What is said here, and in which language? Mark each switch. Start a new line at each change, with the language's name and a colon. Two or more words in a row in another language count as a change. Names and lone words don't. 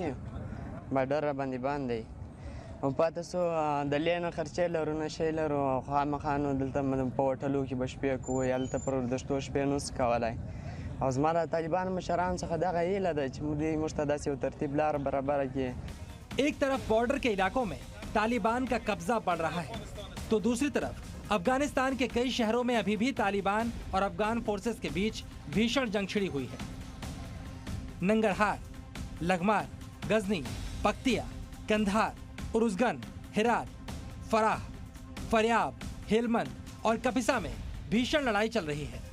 Pashto: یو بارډر را باندې بند دی او پاتې سو د لین خرچې لرو نشی لرو خامخا نو دلته په هوټلو کې به شپې کوو یا دلته پر دشتو شپې نشو کولی او زما د طالبان مشران څخه دغه هیله ده چې موږ ته داسې یو ترتیب لار برابره کړي।
Hindi: एक तरफ बॉर्डर के इलाकों में तालिबान का कब्जा बढ़ रहा है, तो दूसरी तरफ अफगानिस्तान के कई शहरों में अभी भी तालिबान और अफगान फोर्सेस के बीच भीषण जंग छिड़ी हुई है। नंगरहार, लगमार, गजनी, पक्तिया, कंधार, उरुजगन, हेरात, फराह, फरियाब, हेलमंद और कपिसा में भीषण लड़ाई चल रही है।